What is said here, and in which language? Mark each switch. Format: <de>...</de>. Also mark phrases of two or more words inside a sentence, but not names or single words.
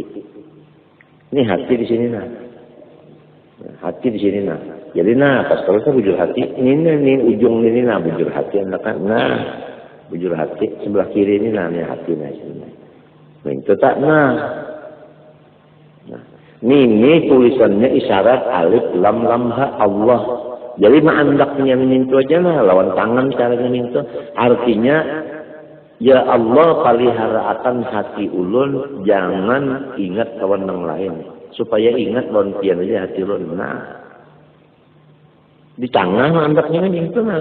<bjn>Ini hati di sini nah. Hati di sini nah. Jadi nah, pas kalau bujur hati, ini ujung ini nah bujur hati anakan. Nah, bujur hati sebelah kiri ini nah, ini hati nah sini. Nah, itu tak nah. Nah, ini tulisannya isyarat alif lam lam ha Allah. Jadi andaknya mintu aja nah, lawan tangan caranya mintu. Artinya</bjn> <ar>ya Allah</ar> <bjn>pelihara akan hati ulun, jangan ingat lawan yang lain. Supaya ingat lawan pian aja hati ulun. Nah, di tengah andaknya mintu nah.</bjn>